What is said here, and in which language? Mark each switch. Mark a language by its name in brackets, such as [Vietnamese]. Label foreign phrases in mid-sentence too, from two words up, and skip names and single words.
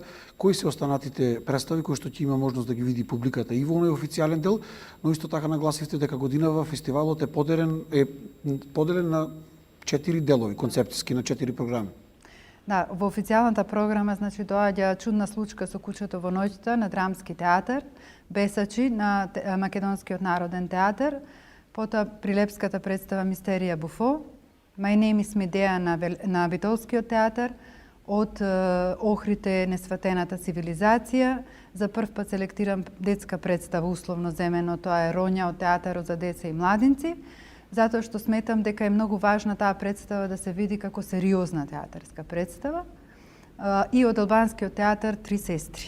[Macedonian] Кои се останатите представи кои што ќе има можност да ги види публиката и во оној официјален дел, но исто така нагласивте дека годинава фестивалот е поделен на 4 делови, концептиски на 4 програми. Да, во официјалната програма доаѓа Чудна случка со кучето во ноќта на Драмски театар, Бесачи на Македонскиот народен театар, потоа прилепската представа Мистерија Буфо, My name is Медеја на Битолскиот театар, од Охрите несватената цивилизација. За прв пат селектирам детска представа, условно земено, тоа е Роња од театарот за деца и младинци, затоа што сметам дека е многу важна таа представа да се види како сериозна театарска представа, и од албанскиот театар Три сестри.